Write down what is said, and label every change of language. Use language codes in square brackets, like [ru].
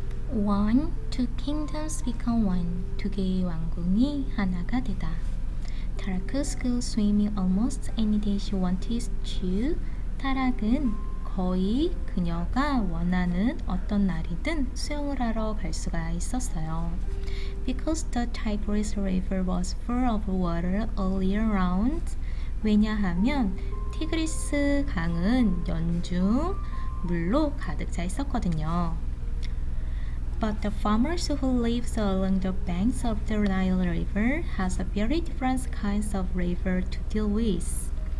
[en] One, two kingdoms become one. [ko] 두 개의 왕궁이 하나가 되다. [en] Tarak could swim almost any day she wanted to. [ko] 타락은 거의 그녀가 원하는 어떤 날이든 수영을 하러 갈 수가 있었어요. [en] Because the Tigris River was full of water all year round. [ko] 왜냐하면 티그리스 강은 연중 물로 가득 차 있었거든요. [en] But the farmers who live along the banks of the Nile River has a very different kinds of river to deal with.